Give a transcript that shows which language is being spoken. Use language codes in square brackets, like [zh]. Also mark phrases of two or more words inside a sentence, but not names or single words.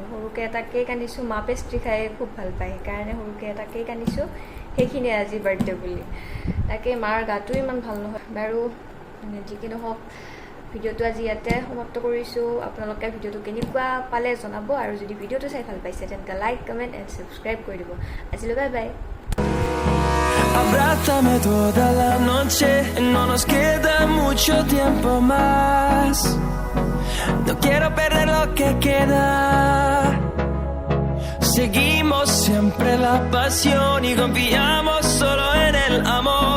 [as] সৰুকৈ এটা কেক আনিছোঁ, মা পেষ্ট্ৰি খাই খুব ভাল পায়, সেইকাৰণে সৰুকৈ এটা কেক আনিছোঁ। সেইখিনিয়ে আজি বাৰ্থডে বুলি। তাকে মাৰ গাটো ইমান ভাল নহয় বাৰু। যি কি নহওক, ভিডিঅ'টো আজি ইয়াতে সমাপ্ত কৰিছোঁ। আপোনালোকে ভিডিঅ'টো কেনেকুৱা পালে জনাব, আৰু যদি ভিডিঅ'টো চাই ভাল পাইছে তেন্তে লাইক, [en] comment and subscribe [as] কৰি দিব। আজিলৈ [en] bye bye. [es] Abrázame toda la noche, no nos queda mucho tiempo más. No quiero perder lo que queda. Seguimos siempre la pasión y confiamos solo en el amor.